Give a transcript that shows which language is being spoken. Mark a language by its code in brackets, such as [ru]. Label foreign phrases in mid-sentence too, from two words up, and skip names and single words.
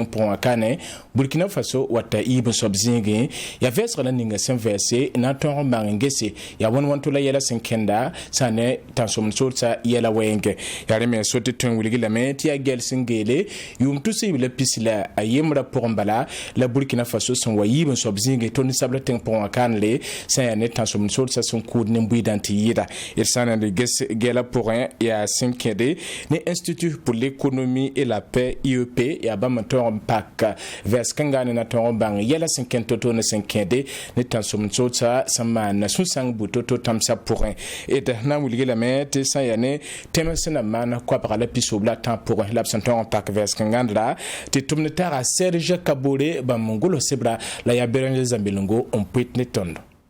[mos] pʋgẽ wã kaane Burkina Faso wata iib n soab zĩige yaa vɛɛsg la ninga sẽn vɛɛse na n tõog n bãng n gese yaa wẽn-wãn-to la yɛla sẽn kẽnda sã ne tãn-sobn sodsã yɛla wɛɛngẽ yaa rẽ me sote tõe n wilgi lame tɩ yaa gɛl sẽn geele yʋʋm tʋ sẽn la pis la a yembrã pʋgẽ bala la Burkina Faso sẽn wa yiib n soab zĩige tõ ninsabla tẽng pʋgẽ wã kaanle sã yaa ne tãn-sobn sodsã sẽn kʋʋd nin-buiidã n tɩ yɩɩda d sã n d ges gɛlã pʋgẽ yaa sẽn kẽde ne Institut pour l'économie et la paix IEP yaa bãmb n tõog n pak vɛɛs-kãngã ne na tõog n bãng yɛla sẽn kẽnd to-to ne sẽn kẽede ne tãn-sobn sodsã sẽn maan sũ-sãng bʋ to-to tãmsã pʋgẽ d na n wilgi lame tɩ sã n yaa ne tẽms sẽn na maan koabga la pisob la tã pʋgẽ la b sẽn tõog n pak vɛɛs-kãngãndra tɩ tʋm ne taga Serge Kabore bãmb n gʋls sebra la yaa Béranger Zambelengo n pʋɩt ne tõndo